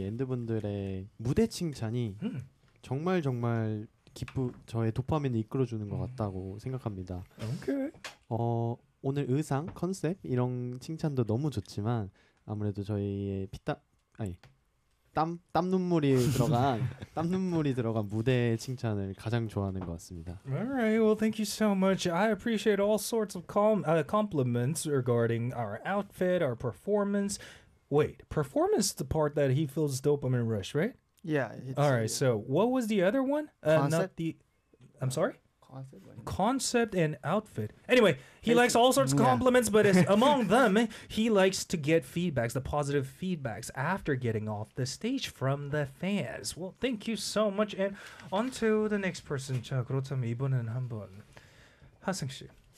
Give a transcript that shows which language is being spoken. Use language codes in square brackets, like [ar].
[ko] 이 엔드분들의 무대 칭찬이 정말 정말 저의 도파민을 이끌어주는 것 같다고 생각합니다. [en] Okay. [ko] 오늘 의상, 컨셉 이런 칭찬도 너무 좋지만 아무래도 저희의 땀 눈물이 들어간 무대의 칭찬을 가장 좋아하는 것 같습니다. [en] Alright, well, thank you so much. I appreciate all sorts of compliments regarding our outfit, our performance. Wait, performance is the part that he feels dopamine rush, right? Yeah. Alright, so what was the other one? Concept? I'm sorry? Concept and outfit. Anyway, he likes all sorts of compliments, but it's among them, he likes to get feedbacks, the positive feedbacks, after getting off the stage from the fans. Well, thank you so much. And on to the next person. [ko] 자, 그렇다면 이번엔 한번 하승 씨.